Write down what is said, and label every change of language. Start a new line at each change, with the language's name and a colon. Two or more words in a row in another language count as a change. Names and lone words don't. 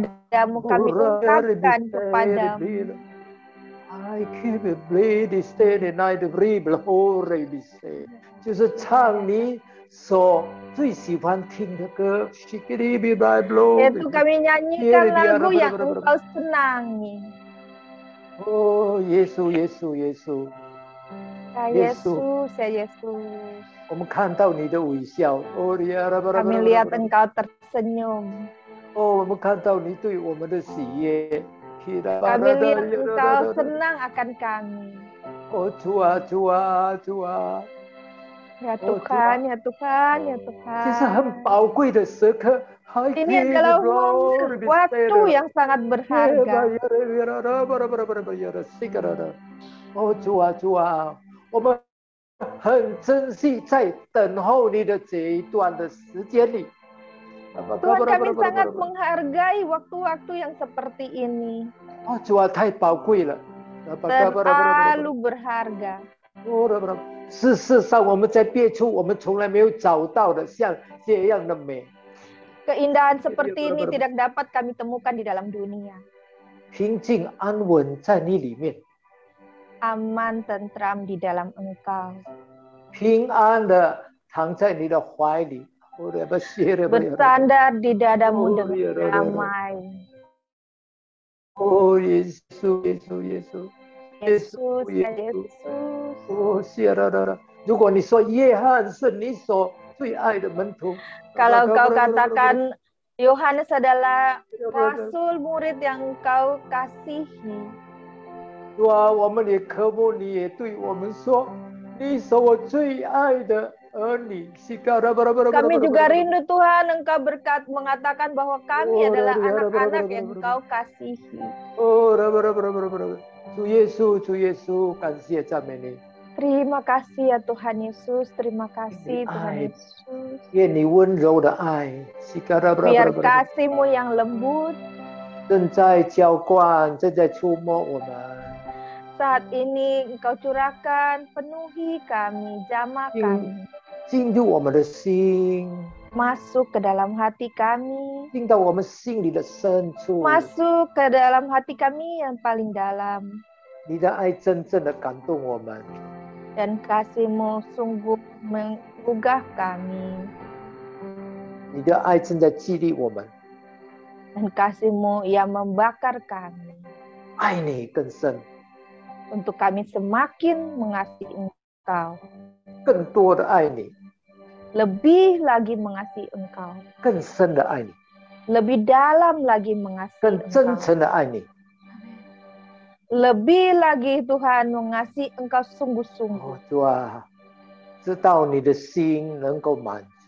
Indonesian: kepadamu, kami ungkapkan kepadamu. I keep it bleed stay the night breathe holy be say，
Chinese: 就是唱你所最喜欢听的歌。
Indonesian: Yaitu kami nyanyikan lagu yang Engkau senangi. Oh Yesus Yesus Yesus， Ya Yesus, ya Yesus.
Chinese: 我们看到你的微笑。
Indonesian: Kami lihat Engkau tersenyum.
Chinese: 哦，我们看到你对我们的喜悦。
Indonesian: Kami lihat Engkau senang akan kami.
Chinese: 哦，主啊，主啊，主啊！
Indonesian: Ya Tuhan, ya Tuhan, ya
Chinese: 这是很
Indonesian: Tuhan.
Chinese: 宝贵的时刻。
Indonesian: Ini adalah waktu yang sangat berharga.
Chinese: 哦，主啊，主啊，我们很珍惜在等候你的这一段的时间里。
Indonesian: Tuhan, kami sangat menghargai waktu-waktu yang seperti ini.
Chinese: 哦，主啊，太宝贵了。
Indonesian: Terlalu berharga.
Chinese: 事实上，我们在别处我们从来没有找到的像这样的美。
Indonesian: Keindahan seperti ini tidak dapat kami temukan di dalam dunia.
Chinese: 平静安稳在你里面，
Indonesian: Aman, tentram di dalam Engkau.
Chinese: 平安的躺在你的怀里。
Indonesian: Bersandar di dadamu dengan damai. Oh Yesus Yesus Yesus Yesus, ya Yesus.
Chinese: 哦，谢了。如果你说约翰是你所最爱的门徒，
Indonesian: Kalau kau katakan Yohanes adalah rasul murid yang kau kasihi.
Chinese: 哇，我们也渴慕你也对我们说，你是我最爱的儿女。
Indonesian: Kami juga rindu Tuhan, Engkau mengatakan bahwa kami adalah anak-anak yang Engkau kasihi.
Chinese: 哦，主耶稣，主耶稣，感谢赞美你。
Indonesian: Terima kasih ya Tuhan Yesus, terima kasih Tuhan Yesus.
Chinese: 愿你温柔的爱，
Indonesian: Biar kasih-Mu yang lembut
Chinese: 正在浇灌，正在触摸我们。
Indonesian: saat ini Engkau curahkan, penuhi kami, jamah kami.
Chinese: 进入我们的心，
Indonesian: Masuk ke dalam hati kami.
Chinese: 进到我们心里的深处。
Indonesian: Masuk ke dalam hati kami yang paling dalam.
Chinese: 你的爱真正的感动我们。
Indonesian: Dan kasih-Mu sungguh menggugah kami.
Chinese: 你的爱正在激励我们，
Indonesian: Dan kasih-Mu yang membakar kami.
Chinese: 爱你更深，
Indonesian: Untuk kami semakin mengasihi Engkau.
Chinese: 更多的爱你，
Indonesian: Lebih lagi mengasihi Engkau.
Chinese: 更深的爱你，
Indonesian: Lebih dalam lagi mengasihi
Chinese: 更真
Indonesian: Engkau.
Chinese: 诚的爱你。
Indonesian: Lebih lagi Tuhan mengasihi Engkau 哦 sungguh-sungguh.
Chinese: 主啊，知道你的心能够满足。